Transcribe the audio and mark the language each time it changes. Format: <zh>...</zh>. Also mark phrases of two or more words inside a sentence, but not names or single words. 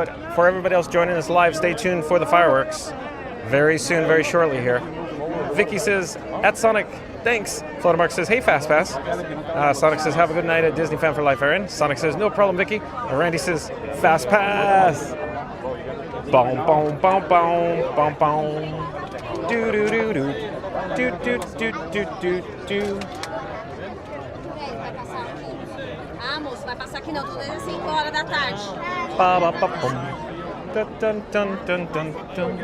<en>But for everybody else joining us live, stay tuned for the fireworks. Very soon, very shortly here. Vicky says, at Sonic, thanks. Flotamark says, hey, Fast Pass. Sonic says, have a good night at Disney Fan for Life, Aaron. Sonic says, no problem, Vicky. And Randy says, Fast Pass. Boom, boom, boom, boom, boom, boom. Do, do, do, do. Do, do, do, do, do, do.</en> <pt>Ah, moço, vai passar aqui não, tô desde 5 horas da tarde. Ba, ba, ba, bum. Dun, dun, dun, dun, dun, dun.</pt>